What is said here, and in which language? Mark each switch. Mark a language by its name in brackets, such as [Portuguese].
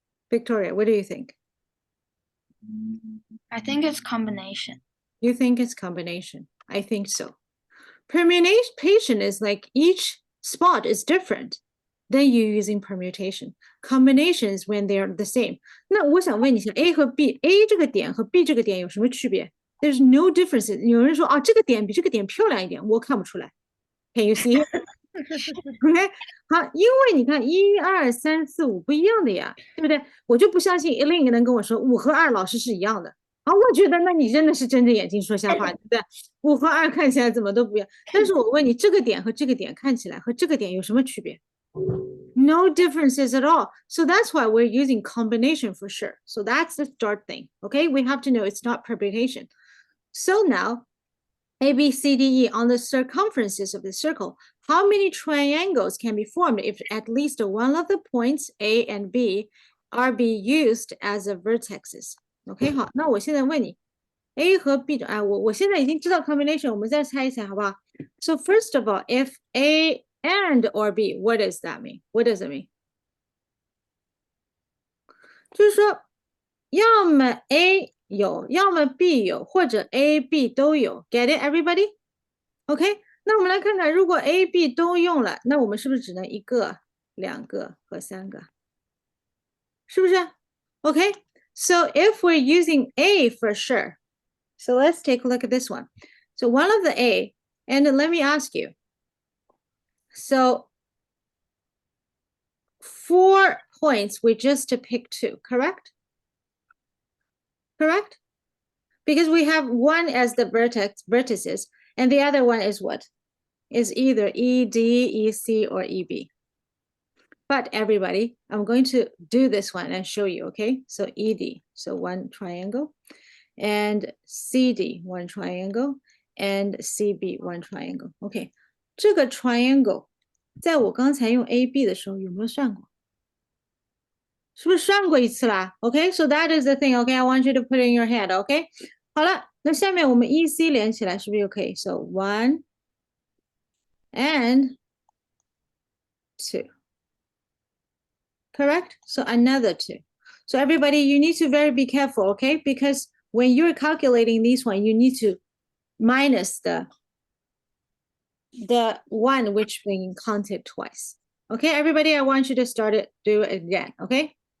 [English] Victoria, what do you think? I think it's combination. You think it's combination. I think so. Permutation is like each spot is different. Then you're using permutation. Combination is when they're the same. [Chinese] 那我想问一下 A 和 B，A 这个点和 B 这个点有什么区别？ [English] There's no difference. [Chinese] 有人说啊，这个点比这个点漂亮一点，我看不出来。 [English] Can you see? [Chinese] OK， 好，因为你看1、2、3、4、5不一样的呀，对不对？我就不相信另一个人跟我说5和2老师是一样的。啊，我觉得那你真的是睁着眼睛说瞎话，对不对？5和2看起来怎么都不一样，但是我问你，这个点和这个点看起来和这个点有什么区别？ [English] No differences at all. So that's why we're using combination for sure. So that's the start thing. Okay, we have to know it's not permutation. So now, A, B, C, D, E on the circumferences of the circle, how many triangles can be formed if at least one of the points A and B are be used as a vertexes? [Chinese] OK， 好，那我现在问你 ，A 和 B 的，哎，我现在已经知道 combination，我们再猜一猜，好不好 ？ [English] So first of all, if A and or B, what does that mean? What does it mean? [Chinese] 就是说，要么 A 有，要么 B 有，或者 A、B 都有。 [English] Get it, everybody? [Chinese] OK，那我们来看看，如果 A、B 都用了，那我们是不是只能1个、2个和3个？是不是 [English] ？OK, so if we're using A for sure, so let's take a look at this one. So one of the A, and let me ask you. So 4 points, we just to pick 2, correct? Correct? Because we have one as the vertices, and the other one is what? Is either ED, EC, or EB. But everybody, I'm going to do this one and show you, okay? So ED, so 1 triangle, and CD, 1 triangle, and CB, 1 triangle. [Chinese] Okay, 这个 triangle 在我刚才用 AB 的时候有没有算过？是不是算过一次啦 [English] ？Okay, so that is the thing. Okay, I want you to put it in your head. [Chinese] Okay, 好了，那下面我们 EC 连起来是不是就可以 ？ [English] So 1 and 2. Correct? So another 2. So everybody, you need to very be careful, okay? Because when you're calculating this one, you need to minus the one which being counted twice. Okay, everybody, I want you to start it, do it again, okay?